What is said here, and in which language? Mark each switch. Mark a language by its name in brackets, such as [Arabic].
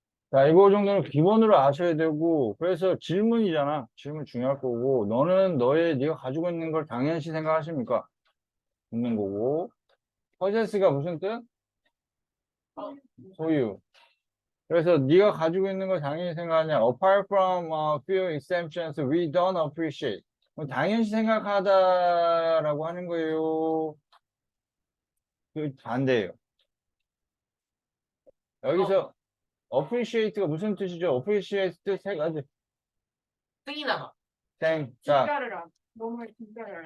[Korean] 자, 이거 정도는 기본으로 아셔야 되고, 그래서 질문이잖아. 질문 중요할 거고, 네가 가지고 있는 걸 당연시 생각하십니까? 묻는 거고. possess가 무슨 뜻? 소유. 그래서 네가 가지고 있는 걸 당연히 생각하냐? [English] Apart from a few exceptions, we don't appreciate. [Korean] 그럼 당연시 생각하다라고 하는 거예요. 그 반대예요. 여기서 appreciate가 무슨 뜻이죠? appreciate 뜻 세 가지. 승이 나가. 자, 진짜를 안. 뭐뭐를 진짜를 안.